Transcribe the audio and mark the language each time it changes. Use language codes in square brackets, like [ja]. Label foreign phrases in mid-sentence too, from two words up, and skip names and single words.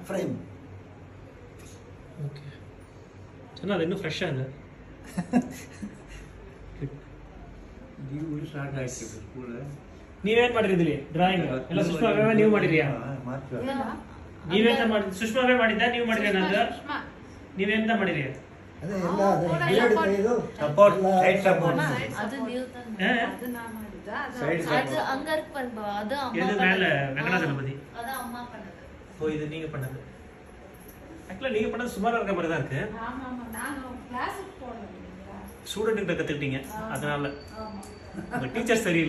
[kn] ಓಕೆ. ಚೆನ್ನಾಗಿ, ಇನ್ನೂ ಫ್ರೆಶ್ ಇದೆ. ನೀವೇನ್ ಮಾಡಿದ್ರಿ ಡ್ರಾಯಿಂಗ್ ಎಲ್ಲ? ಸುಷ್ಮಾ ನೀವು ಮಾಡಿದ್ಯಾ? ನೀವೇಂತ ಮಾಡಿದ್ರಿ? ಸುಷ್ಮಾವೇ ಮಾಡಿದ್ದ, ನೀವು ಮಾಡಿದ್ರಿ? ನೀವೆಂತ ಮಾಡಿದ್ರಿ? [ta] இது நீங்க பண்ணது. ஆக்சுவலா நீங்க பண்ணது சுமாரா இருக்க மாதிரி தான் இருக்கு. ஸ்டூடெண்ட்கிட்ட கத்துக்கிட்டீங்க, அதனால உங்க டீச்சர் சரியில்லை.